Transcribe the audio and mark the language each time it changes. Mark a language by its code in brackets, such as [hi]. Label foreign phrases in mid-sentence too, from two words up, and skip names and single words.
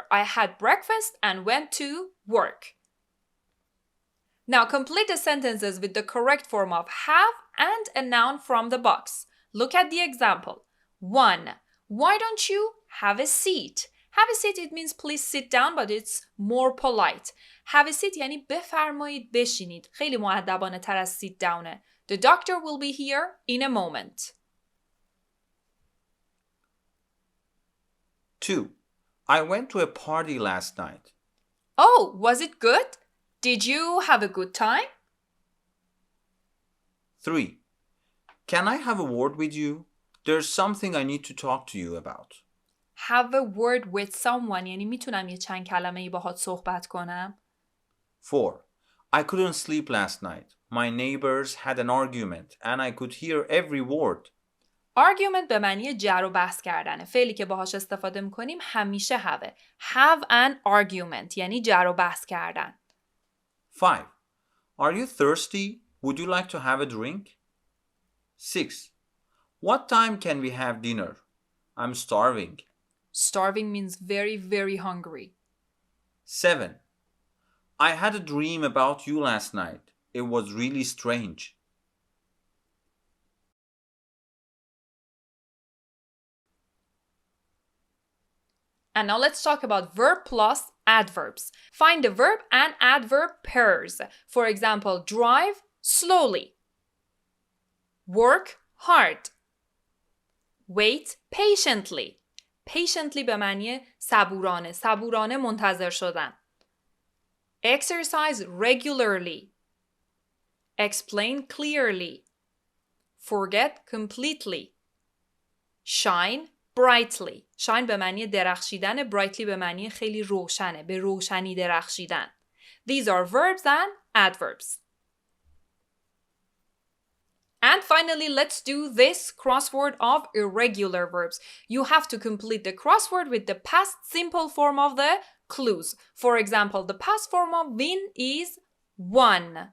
[en] I had breakfast and went to work. Now complete the sentences with the correct form of have and a noun from the box. Look at the example. 1. Why don't you have a seat? Have a seat, it means please sit down, but it's more polite. Have a seat [fa] یعنی بفرمایید بشینید. خیلی مؤدبانه تر از sit downه. [en] The doctor will be here in a moment. 2. I went to a party last night. Oh, was it good? Did you have a good time? 3. Can I have a word with you? There's something I need to talk to you about. Have a word with someone [fa] یعنی میتونم یه چند کلمه‌ای باهات صحبت کنم. [en] 4. I couldn't sleep last night. My neighbors had an argument and I could hear every word. [fa] Argument به معنی جر و بحث کردنه. فعلی که باهاش استفاده میکنیم همیشه have. [en] Have an argument [fa] یعنی جر و بحث کردن. [en] 5. Are you thirsty? Would you like to have a drink? 6. What time can we have dinner? I'm starving. Starving means very, very hungry. 7. I had a dream about you last night. It was really strange. And now let's talk about verb plus adverbs. Find the verb and adverb pairs. For example, drive slowly. Work hard. Wait patiently. [fa] Patiently به معنی صبورانه. صبورانه منتظر شدن. [en] Exercise regularly. Explain clearly. Forget completely. Shine brightly. Shine [fa] به معنی درخشیدن. Brightly به معنی خیلی روشنه. به روشنی درخشیدن. [en] These are verbs and adverbs. And finally, let's do this crossword of irregular verbs. You have to complete the crossword with the past simple form of the clues. For example, the past form of win is won.